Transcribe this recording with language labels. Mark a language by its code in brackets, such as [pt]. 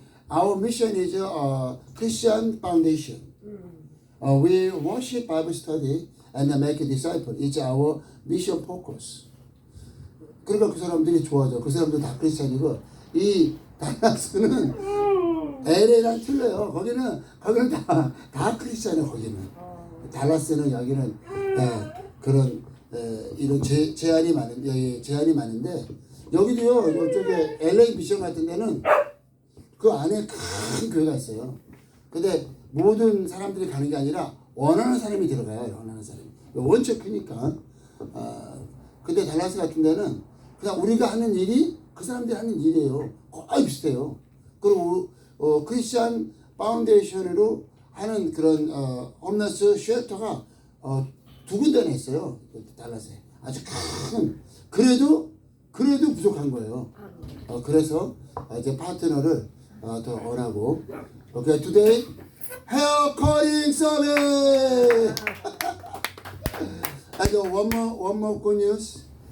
[en] Our mission is Christian foundation. We worship, Bible study, and make a disciple. It's our mission focus. [ko] 그러니까 그 사람들이 좋아져. 그 사람들 다 크리스찬이고 이 달라스는 LA랑 틀려요. 거기는 다 크리스찬이에요. 거기는 달라스는 여기는 그런 이런 제한이 많은데 여기도요. 이쪽에 LA 미션 같은 데는 그 안에 큰 교회가 있어요. 근데 모든 사람들이 가는 게 아니라 원하는 사람이 들어가요. 원하는 사람이. 원체 크니까. 근데 달라스 같은 데는 그냥 우리가 하는 일이 그 사람들이 하는 일이에요. 거의 비슷해요. 그리고 크리스천 파운데이션으로 하는 그런 홈레스 쉘터가 두 군데나 있어요. 달라스에. 아주 큰. 그래도 부족한 거예요. 그래서 이제 파트너를 더 원하고. [en] Okay, today hair cutting service. And one more good news.